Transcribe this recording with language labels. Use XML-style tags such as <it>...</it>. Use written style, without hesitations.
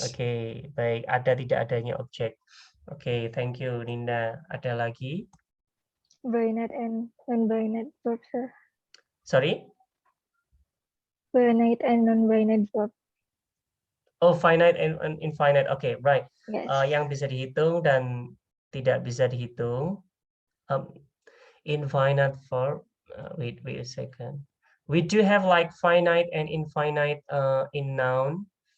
<id>Oke, baik, ada tidak adanya objek. Oke,</id> <en>thank you,</en> <id>Linda. Ada lagi?</id> <en>Finite and non-binary verb, sir. Sorry? Finite and non-binary verb. Oh, finite and infinite. Oke, right. Yes.</en> <id>Yang bisa dihitung dan tidak bisa dihitung.</id> <en>Infinite verb. Wait a second. We do have like finite and infinite in noun.</en>